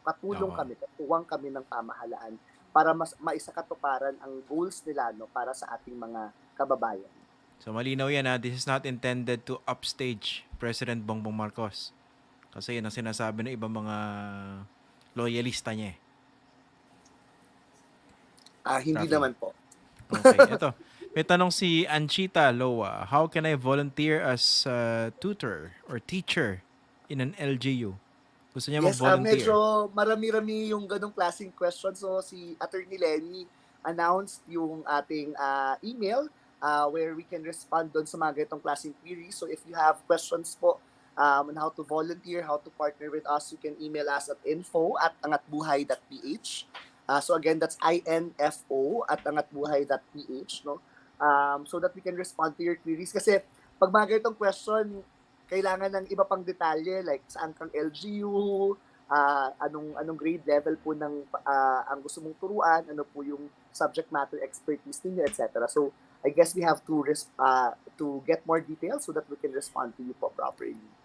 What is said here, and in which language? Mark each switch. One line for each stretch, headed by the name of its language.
Filipino: Katulong kami, katuwang kami ng pamahalaan para maisakatuparan ang goals nila, no, para sa ating mga kababayan. So malinaw yan,
English: this is not intended to upstage President Bongbong Marcos.
Filipino: Kasi yun ang sinasabi ng ibang mga loyalista niya. Hindi Rafi. naman po. Okay, ito. May tanong si Anchita Loa.
English: How can I volunteer as a tutor or teacher in an LGU?
Filipino: Gusto niya mag-volunteer. Medyo marami-rami yung ganong klaseng question. So si Attorney Lenny announced yung ating email
English: where we can respond
Filipino: doon sa mga ganitong klaseng queries.
English: So if you have questions po on how to volunteer, how to partner with us, you can email us at info@angatbuhay.ph. So again, that's info@angatbuhay.ph, no? So that we can respond to your queries.
Filipino: Kasi pag mga ganitong question, kailangan ng iba pang detalye like saan kang LGU, anong grade level po ng ang gusto mong turuan, ano po yung subject matter expertise ninyo, etc.
English: So I guess we have to get more details so that we can respond to you po properly.